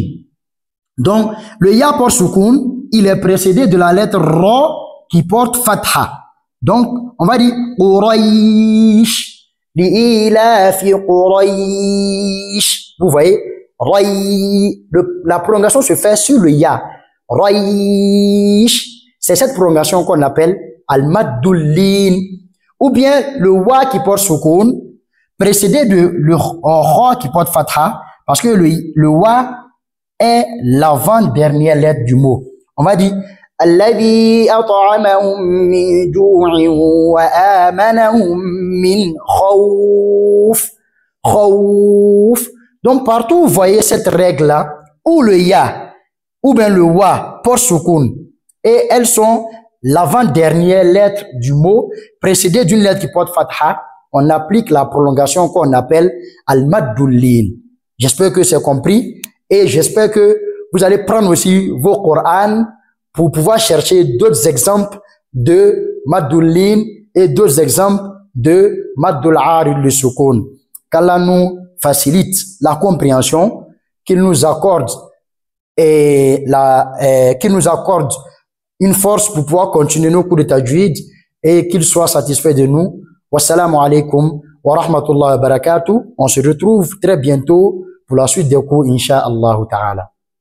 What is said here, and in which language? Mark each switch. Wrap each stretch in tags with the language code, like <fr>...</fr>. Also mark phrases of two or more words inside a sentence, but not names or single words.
<fr>Donc, le ya porte soukoun, il est précédé de la lettre ra qui porte fatha. Donc, on va dire Quraysh,</fr> <ar>لإيلاف قريش.</ar> <fr>Vous voyez, la prolongation se fait sur le ya. Quraysh, c'est cette prolongation qu'on appelle al-maddul-lin. Ou bien le wa qui porte soukoun, précédé de le ra qui porte fatha, parce que le wa est l'avant-dernière lettre du mot. On va dire</fr> <ar>الذي أطعمهم من جوع وآمنهم من خوف.</ar> <fr>Khawf. Donc partout vous voyez cette règle là où le ya ou bien le wa porte soukoun et elles sont l'avant-dernière lettre du mot précédée d'une lettre qui porte fatha, on applique la prolongation qu'on appelle al-maddul-lin. J'espère que c'est compris et j'espère que vous allez prendre aussi vos Qur'ans pour pouvoir chercher d'autres exemples de maddul-lin et d'autres exemples de</fr> <ar>مد العارض للسكون.</ar> <fr>Qu'Allah nous facilite la compréhension, qu'il nous accorde qu'il nous accorde une force pour pouvoir continuer nos cours de tajwid et qu'il soit satisfait de nous.</fr> <ar>والسلام عليكم ورحمة الله وبركاته.</ar> <fr>On se retrouve très bientôt pour la suite des cours,</fr> <ar>إن شاء الله تعالى.</ar>